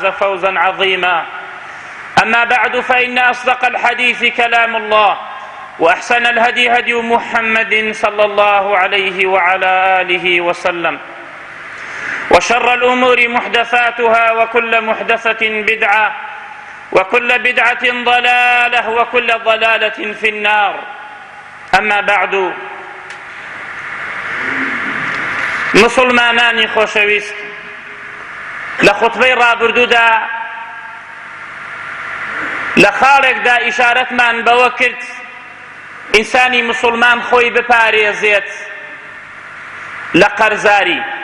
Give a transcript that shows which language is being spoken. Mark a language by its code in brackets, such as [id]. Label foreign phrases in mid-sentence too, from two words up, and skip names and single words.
[ar] فوزا عظيما أما بعد فإن أصدق الحديث كلام الله وأحسن الهدي هدي محمد صلى الله عليه وعلى آله وسلم وشر الأمور محدثاتها وكل محدثة بدعة وكل بدعة ضلالة وكل ضلالة في النار أما بعد [ckb] مسلمانانی خۆشەویست لە خوتبەی ڕابردوودا لە خاڵێکدا ئیشارەتمان بەوە کرد ئینسانی مسلمان خۆی بپارێزێت لە قەرزاری.